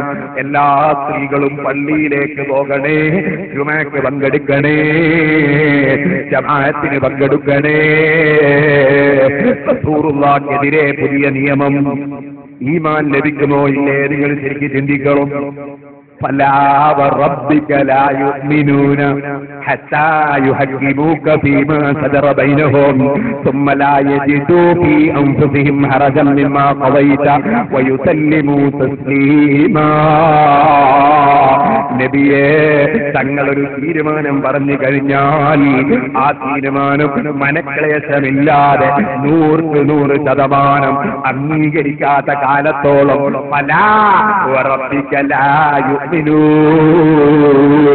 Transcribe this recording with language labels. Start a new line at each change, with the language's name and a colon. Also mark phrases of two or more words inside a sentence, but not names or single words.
Malayalam: എല്ലാ സ്ത്രീകളും പള്ളിയിലേക്ക് പോകണേ, ജുമഅക്ക് പങ്കെടുക്കണേ, ജമാഅത്തിന് പങ്കെടുക്കണേ. റസൂലുള്ളാഹിക്കെതിരെ പുതിയ നിയമം. ഈമാൻ ലഭിക്കുമോ ഇല്ലേ? നിങ്ങൾ ശരിക്കും ചിന്തിക്കണം.
Arabic: فلا وربك لا يؤمنون حتى يحكموك فيما شجر بينهم ثم لا يجدوا في أنفسهم حرجا مما قضيت ويسلموا تسليما.
Malayalam: നബിയെ, തങ്ങളൊരു തീരുമാനം പറഞ്ഞു കഴിഞ്ഞാൽ ആ തീരുമാനം മനക്ലേശമില്ലാതെ 100% അംഗീകരിക്കാത്ത കാലത്തോളം
Arabic: فلا وربك لا يؤمنون.